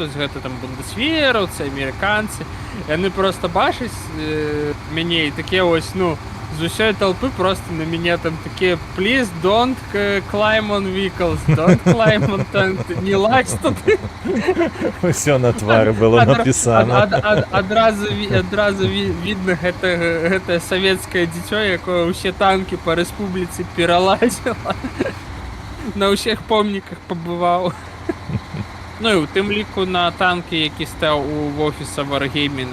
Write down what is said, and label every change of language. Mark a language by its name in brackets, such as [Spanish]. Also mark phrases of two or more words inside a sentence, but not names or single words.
[Belarusian] вось гэта там бундесвераўцы, амерыканцы, яны просто бачаць мяне і такія вось, ну, з усёй толпы просто на мяне там такія [English] please don't climb on vehicles, don't climb on tank, [Belarusian] не лазь туды. Усё на твары было напісана. Адразу видно гэта савецкае дзіцё, якое ўсе танкі па рэспубліцы пералазіла. На ўсіх помніках пабываў. Ну і ў тым ліку на танкі, які стаў у офіса Wargaming.